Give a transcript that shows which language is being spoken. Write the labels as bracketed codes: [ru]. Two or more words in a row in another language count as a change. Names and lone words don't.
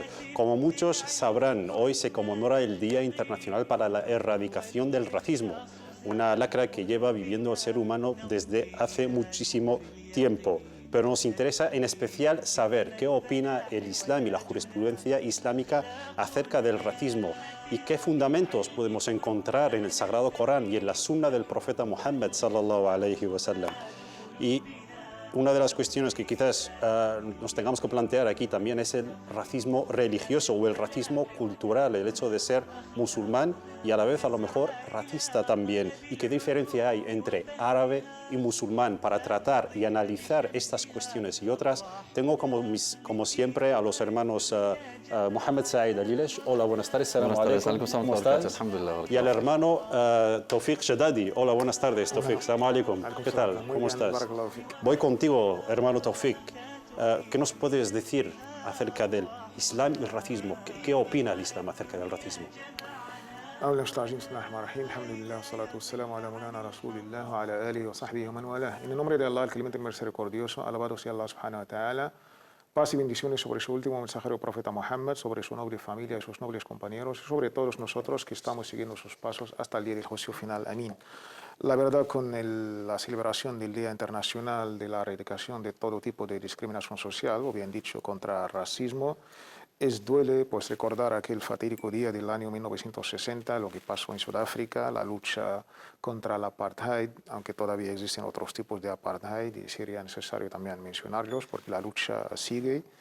[es] Como muchos sabrán, hoy se conmemora el Día Internacional para la Erradicación del Racismo, una lacra que lleva viviendo el ser humano desde hace muchísimo tiempo. Pero nos interesa en especial saber qué opina el Islam y la jurisprudencia islámica acerca del racismo y qué fundamentos podemos encontrar en el Sagrado Corán y en la Sunna del profeta Muhammad [ar] صلى الله عليه وسلم. [es] Y una de las cuestiones que quizás nos tengamos que plantear aquí también es el racismo religioso o el racismo cultural, el hecho de ser musulmán y a la vez a lo mejor racista también. ¿Y qué diferencia hay entre árabe y musulmán? Para tratar y analizar estas cuestiones y otras, tengo como siempre a los hermanos Mohamed Said Alilesh. Hola, buenas tardes. Buenas tardes. ¿Cómo estás? Y al hermano Tawfiq Shadadi. Hola, buenas tardes, Tawfiq. [ar] السلام عليكم. [es] ¿Qué tal? ¿Cómo estás? Voy contigo, hermano Tawfiq. ¿Qué nos puedes decir acerca del Islam y el racismo? ¿Qué opina el Islam acerca del racismo? [ar] أولا بسم الله الرحمن الرحيم الحمد لله والصلاة والسلام على مولانا رسول الله وعلى آله وصحبه ومن والاه. [es] En el nombre de Allah, el clemente misericordioso, alabado sea Allah [ar] سبحانه وتعالى, [es] paz y bendiciones sobre su último mensajero profeta Muhammad, sobre su noble familia y sus nobles compañeros, y sobre todos nosotros que estamos siguiendo sus pasos hasta el día del juicio final. Amén. La verdad, con la celebración del Día Internacional de la Erradicación de todo tipo de discriminación social, o bien dicho, contra el racismo, duele pues recordar aquel fatídico día del año 1960, lo que pasó en Sudáfrica, la lucha contra el apartheid, aunque todavía existen otros tipos de apartheid y sería necesario también mencionarlos porque la lucha sigue.